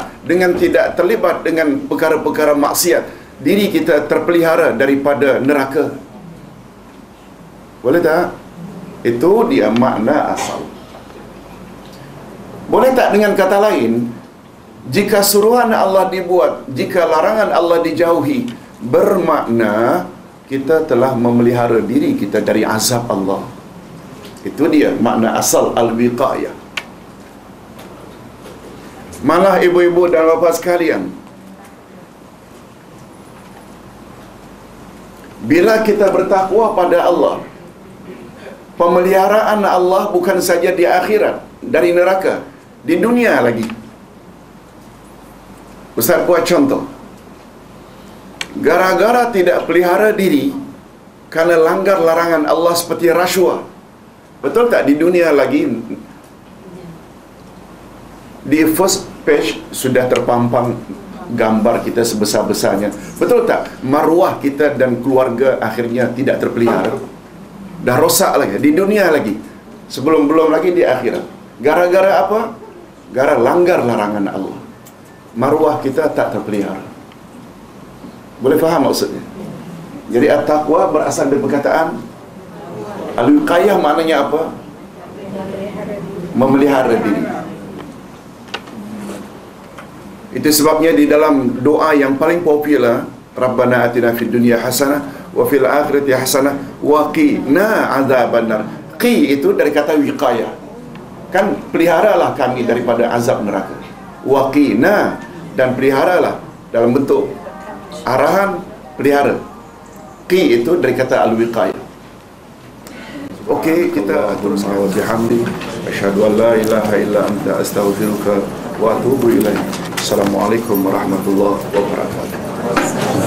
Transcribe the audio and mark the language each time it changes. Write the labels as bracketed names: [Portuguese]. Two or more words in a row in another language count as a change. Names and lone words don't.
[Malay] Dengan tidak terlibat dengan perkara-perkara maksiat, diri kita terpelihara daripada neraka. Boleh tak? Itu dia makna asal. Boleh tak dengan kata lain, jika suruhan Allah dibuat, jika larangan Allah dijauhi, bermakna kita telah memelihara diri kita dari azab Allah. Itu dia makna asal al-wiqayah. Malah ibu-ibu dan bapa sekalian, bila kita bertakwa pada Allah, pemeliharaan Allah bukan saja di akhirat, dari neraka, di dunia lagi. Ustaz buat contoh. Gara-gara tidak pelihara diri kerana langgar larangan Allah seperti rasuah. Betul tak? Di dunia lagi, di [English] first page [Malay] sudah terpampang gambar kita sebesar-besarnya. Betul tak? Maruah kita dan keluarga akhirnya tidak terpelihara. Dah rosak lagi. Di dunia lagi. Sebelum-belum lagi di akhirat. Gara-gara apa? Gara langgar larangan Allah. Maruah kita tak terpelihara. Boleh faham maksudnya? Jadi at-taqwa berasal dari perkataan al-wiqayah, maknanya apa? Memelihara diri. Itu sebabnya di dalam doa yang paling popular, [Arabic] ربنا آتنا في الدنيا حسنة وفي الآخرة حسنة وقنا عذاب النار. [Malay] Qi itu dari kata wiqayah. Kan peliharalah kami daripada azab neraka. [Arabic] وقنا, [Malay] dan peliharalah dalam bentuk arahan pelihara. Qi itu dari kata al-wiqayah. Okey, kita teruskan. [Arabic] وبحمد أشهد أن لا إله إلا أنت أستغفرك وأتوب إليك. السلام عليكم ورحمة الله وبركاته.